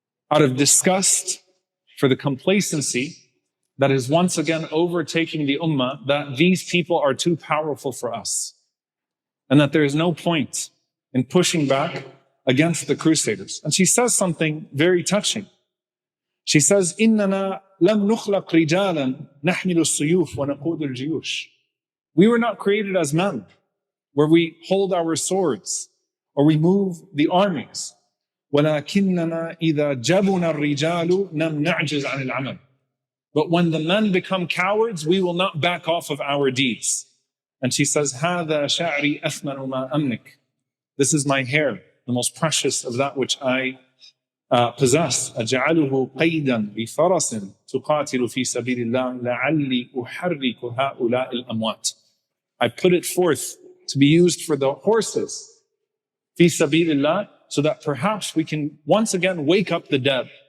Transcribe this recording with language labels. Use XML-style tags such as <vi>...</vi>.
<en>Out of disgust for the complacency that is once again overtaking the ummah, that these people are too powerful for us and that there is no point in pushing back against the Crusaders. And she says something very touching. She says,</en> <ar>إِنَّنَا لَمْ نُخْلَقْ رِجَالًا نَحْمِلُ السُّيُوفَ وَنَقُودُ الْجِيُوشِ.</ar> <en>We were not created as men, where we hold our swords or we move the armies.</en> <ar>وَلَكِنَّنَا إِذَا جَبُنَا الرِّجَالُ نَمْ نَعْجِزْ عَنِ الْعَمَلِ.</ar> <en>But when the men become cowards, we will not back off of our deeds. And she says,</en> <ar>هَذَا شَعْرِي أَثْمَنُ مَا أَمْلِكْ.</ar> <en>This is my hair, the most precious of that which I possess.</en> <ar>أَجْعَلُهُ قَيْدًا بِفَرَسٍ تُقَاتِلُ فِي سَبِيلِ اللَّهِ لَعَلِّي أُحَرِّكُ هَؤُلَاءِ الْأَمْوَاتِ.</ar> <en>I put it forth to be used for the horses,</en> <ar>فِي سَبِيلِ اللَّهِ,</ar> <en>so that perhaps we can once again wake up the dead.</en>